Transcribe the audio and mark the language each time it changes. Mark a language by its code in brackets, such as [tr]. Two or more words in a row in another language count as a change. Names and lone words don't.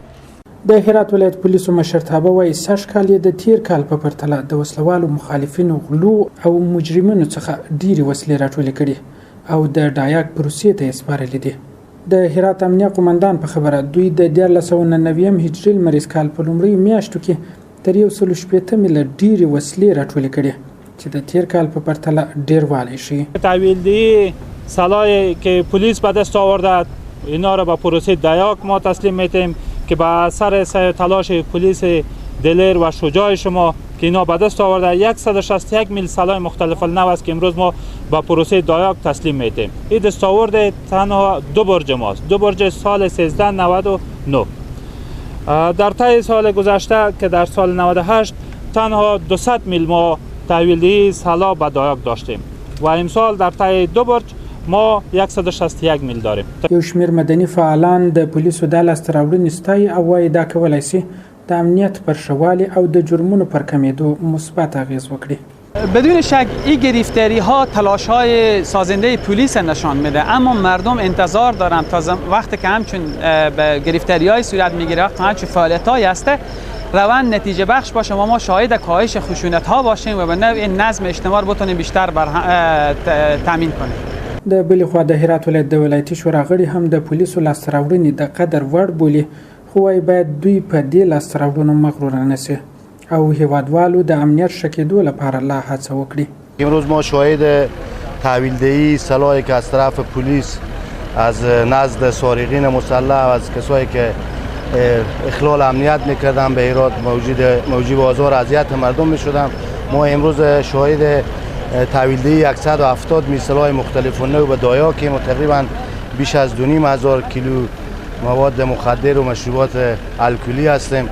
[ps] د هرات ولایت پولیسو مشرتابه وایي سږ کال یې د تیر کال په پرتله د وسلوالو مخالفینو غلو او مجرمینو څخه ډیرې وسلې راټولې کړي او د ډایاک پروسې ته یې سپارلې دي. د هرات امنیه قمندان په خبره دوی د 1999 هجري لمریز کال په لومړیو میاشتو کې تر 160 میله ډیرې وسلې راټولې کړي چې د تیر کال په پرتله ډیر والی شي. [fa] تحویلدهی سلاحی که پلیس به دست آورده اینا را به پروسه دایاک ما تسلیم میتیم که به اثر سعی تلاش پلیس دلیر و شجاع شما که اینا به دست آورده 161 میل سلاح مختلف النوع است که امروز ما به پروسه دایاک تسلیم میتیم. این دستاورد تنها 2 برج ماست، 2 برج سال 1399. در طی سال گذشته که در سال 98 تنها 200 میل ما تحویلدهی سلاح به دایاک داشتیم و امسال در طی 2 برج ما 161 میل داریم. [ps] یو شمیر مدني فعالان د پولیسو د لاسته راوړنې ستایي او وایي دا کولی شي د امنیت پر ښه والي او د جرمونو پر کمیدو مثبت اغیز وکړي. [fa] بدون شک این گرفتاری ها تلاش های سازنده پلیس نشان میده، اما مردم انتظار دارن تا وقتی که همچون به گرفتاری های صورت میگیره، وقتی همچون فعالیت هایی هسته روند نتیجه بخش باشه و ما شاهد کاهش خشونت ها باشیم و به نوع نظم اجتماع بتونیم بیشتر تامین کنیم. [ps] د بلې خوا د هرات ولایت د ولایتي شورا غړي هم د پولیسو لاسته راوړنې د قدر وړ بولي، خو وایي باید دوی په دې لاسته راوړنو مغرور نه شي او هیوادوالو د امنیت ښه کېدو لپاره لا هڅه وکړي. [fa] امروز ما شاهد تحویلدهی سلاحی که از طرف پلیس از نزد سارقین مسلح و از کسایی که اخلال امنیت میکردن به هرات موجب آزار اذیت مردم میشدن. ما امروز شاهد تحویلدهی 170 میل سلاح مختلف النوع به دایاکیم و تقریبا بیش از 2,500 کیلو مواد مخدر و مشروبات الکلی هستیم.